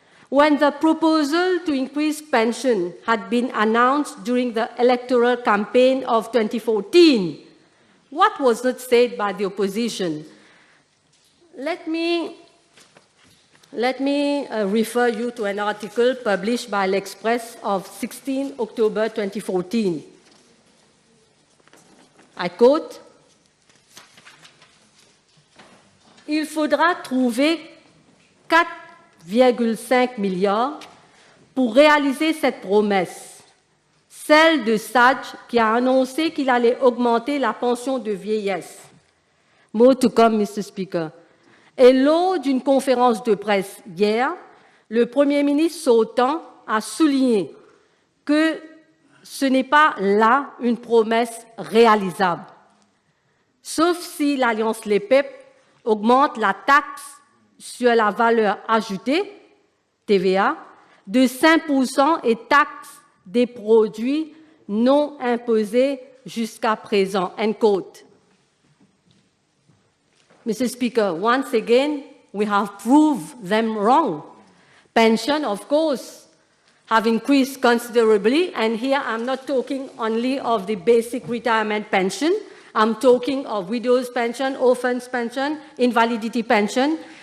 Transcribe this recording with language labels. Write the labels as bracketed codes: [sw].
[en] When the proposal to increase pension had been announced during the electoral campaign of 2014, what was not said by the opposition? Let me refer you to an article published by L'Express of 16 October 2014. [fr] I quote, « Il faudra trouver 4,5 milliards pour réaliser cette promesse. Celle de Sage qui a annoncé qu'il allait augmenter la pension de vieillesse. » [en] More to come, Mr. Speaker. [fr] Et lors d'une conférence de presse hier, le Premier ministre sortant a souligné que ce n'est pas là une promesse réalisable. Sauf si l'Alliance Les Peuples augmente la taxe sur la valeur ajoutée, TVA, de 5% et taxe des produits non imposés jusqu'à présent. [en] End quote. Mr. Speaker, once again, we have proved them wrong. Pension, of course, have increased considerably, and here I'm not talking only of the basic retirement pension. I'm talking of widows' pension, orphans' pension, invalidity pension.